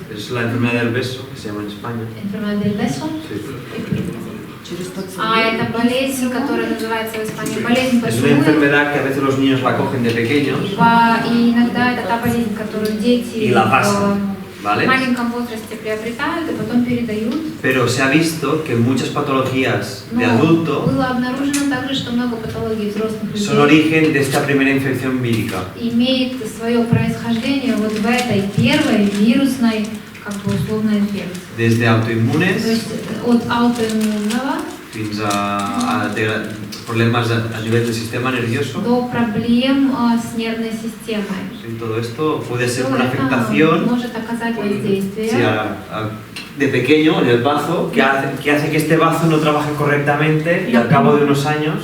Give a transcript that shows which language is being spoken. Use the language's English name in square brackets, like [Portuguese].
[Spanish] es la enfermedad del beso que se llama en España. enfermedad del beso. Sí. [Russian] Это болезнь, которая называется в Испании болезнь [Spanish] Es una [Russian] поцелуя. [Spanish] enfermedad que a veces los niños la cogen de pequeños, [Russian] И иногда это та болезнь, которую дети [Spanish] Y la pasan, [Russian] в [Spanish] ¿vale? [Russian] маленьком возрасте приобретают и потом передают. [Spanish] Pero se ha visto que muchas patologías de [Russian] Но [Spanish] adulto [Russian] было обнаружено также, что много патологий взрослых [Spanish] son [Russian] людей [Spanish] origen de esta primera infección vírica. [Russian] имеет свое происхождение вот в этой первой вирусной, как бы условной инфекции. [Spanish] Desde [Russian] То [Spanish] autoinmunes [Russian] есть от аутоиммунного [Spanish] fins a problemas a nivel del sistema nervioso. [Russian] до проблем с нервной системой. [Spanish] Sí, todo esto puede ser [Russian] Всё [Spanish] una [Russian] это [Spanish] afectación [Russian] может оказать воздействие. [Spanish] sí, de pequeño en el bazo que hace que este bazo no trabaje correctamente y al cabo de unos años